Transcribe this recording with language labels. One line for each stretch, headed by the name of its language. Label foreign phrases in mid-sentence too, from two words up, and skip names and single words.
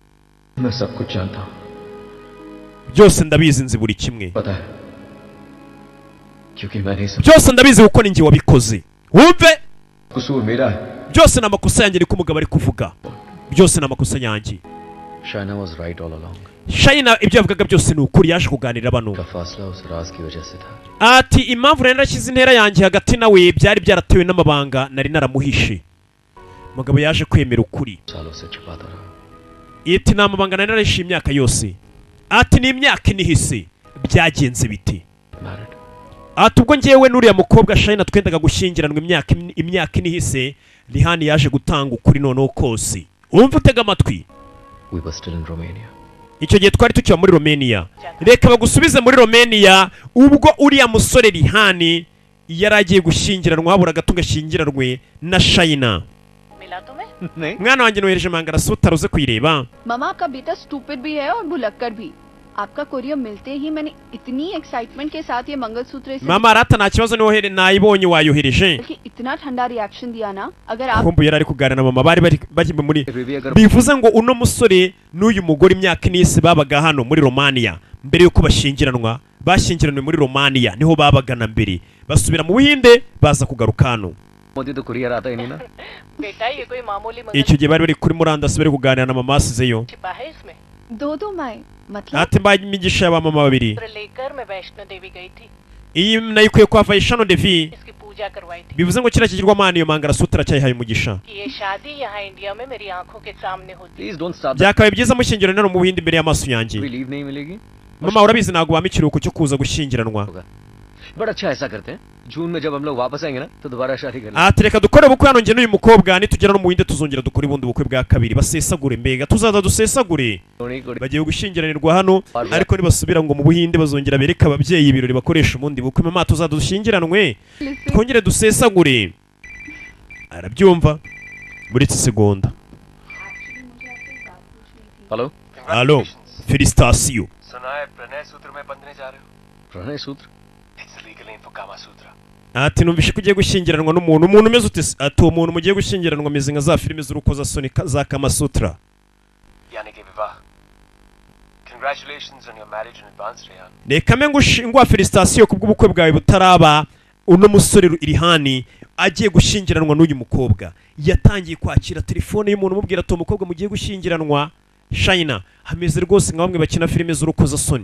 Kinyarwanda: Byose ndabizi, nzi buri kimwe. Byose ndabizi kuko ninjye wabikoze. Wumve, byose ni amakosa yanjye, niko umugabo ari kuvuga. Byose ni amakosa yanjye.
English: Shayina was right all along.
Kinyarwanda: Shayina ibyo yavugaga byose ni ukuri. Yaje kuganira bano. Ati impamvu rero nashyize intera yanjye hagati nawe byari byaratewe n'amabanga nari naramuhishe. Umugabo yaje kwemera ukuri. Ati nta mabanga nari narahishe imyaka yose. Ati ni imyaka inihise byagenze biti. ati ubwo ngewe n'uriya mukobwa Shayina twendaga gushyingiranwa imyaka ine ihise Rihani yaje gutanga ukuri noneho kose. Umva utega amatwi. We were still in Romania. Icyo gihe twari tukiba muri Romania. Reka bagusubize muri Romania ubwo uriya musore Rihani yari agiye gushyingiranwa habura gato gashyingiranwe na Shayina. Mwana wanjye nohereje Mangarasutra uze kuyireba.
Hindi: मामा आपका बेटा स्टूपिड भी है और भुलक्कड़ भी. आपका कोरियर मिलते ही मैंने इतनी एक्साइटमेंट के साथ ये मंगलसूत्र इसे
Kinyarwanda: Mama arata nta kibazo nohere nayibonye wayohereje.
Hindi: इतना ठंडा रिएक्शन दिया ना अगर आप
Kinyarwanda: Kumbu yari ari kuganira na mama bari muri bivuze ngo uno musore n'uyu mugore imyaka n'isi babaga hano muri Romania mbere yuko bashyingiranwa bashyingiranwe muri Romania niho babaga na mbere basubira mu Buhinde baza kugaruka hano.
Hindi: मोदी तो कुरियर आता ही नहीं ना बेटा ये कोई मामूली
Kinyarwanda: icyo gihe bari kuri murandasi bari kuganira na mama asizeyo.
Hindi: छिपा है इसमें दो माए मतलब
Kinyarwanda: ati mbaye imigisha y'aba mama babiri.
Hindi: लेकर मैं वैष्णो देवी गई थी
Kinyarwanda: iyi nayikuye kwa Vaishano Devi
Hindi: इसकी पूजा करवाई थी
Kinyarwanda: bivuze ngo kira kigirwamana iyo Mangarasutra cyayihaye umugisha.
Hindi: कि ये शादी यहाँ इंडिया में मेरी आंखों के सामने होती
English: please don't stop
Kinyarwanda: byakabaye byiza mushyingirana no mu Buhinde imbere y'amaso yanjye.
Hindi: लीव नहीं मिलेगी
Kinyarwanda: Mama urabizi ntabwo wama ikiruhuko cyo kuza gushyingiranwa.
Hindi: बड़ा अच्छा ऐसा करते हैं जून में जब हम लोग वापस आएंगे ना तो दोबारा शादी कर लेंगे
Kinyarwanda: ati reka dukore ubukwe hano njye n'uyu mukobwa nitugera no mu Buhinde tuzongera dukora ubundi bukwe bwa kabiri basesagure mbega tuzaza dusesagure. Bagiye gushyingiranirwa hano ariko nibasubira ngo mu Buhinde bazongera bereka ababyeyi ibirori bakoresha ubundi bukwe. Mama tuzaza dushyingiranwe twongere dusesagure. Arabyumva muri segonda.
Hindi: हेलो
French: Allo félicitations.
Hindi: सुना है प्रणय सूत्र में बंधने जा रहे हो. प्रणय सूत्र
English: It's the legal name for Kama Sutra.
Kinyarwanda: ati numvishe ko ugiye gushyingiranwa n'umuntu umeze ute ati uwo muntu mugiye gushyingiranwa ameze nka za filime z'urukozasoni za Kama Sutra.
Hindi: यानी कि विवाह.
English: Congratulations on your marriage in advance, Rehan.
Kinyarwanda: Reka mbe ngwa félicitations kubw'ubukwe bwawe butaraba. Uno musore Rihani agiye gushyingiranwa n'uyu mukobwa yatangiye kwakira telefone y'umuntu umubwira ati umukobwa mugiye gushyingiranwa Shayina hameze rwose nka bamwe bakina filime z'urukozasoni.